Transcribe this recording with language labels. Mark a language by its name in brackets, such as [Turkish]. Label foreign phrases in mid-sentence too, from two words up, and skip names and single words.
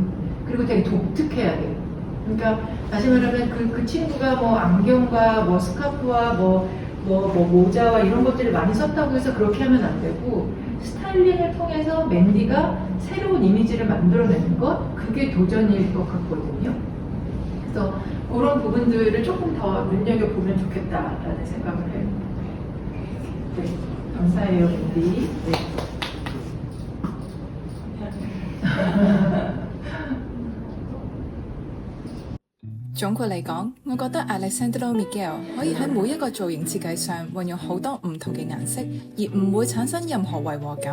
[Korean] 그리고 되게 독특해야 돼요. 그러니까 다시 말하면 그 친구가 뭐 안경과 뭐 스카프와 뭐 모자와 이런 것들을 많이 썼다고 해서 그렇게 하면 안 되고 스타일링을 통해서 맨디가 새로운 이미지를 만들어내는 것, 그게 도전일 것 같거든요. 그래서 그런 부분들을 조금 더 눈여겨보면 좋겠다라는 생각을 해요. 네, 감사해요, 맨디. 네. [Cantonese] 總括嚟講，我覺得 Alessandro Michele 可以喺每一個造型設計上運用好多唔同嘅顏色，而唔會產生任何違和感。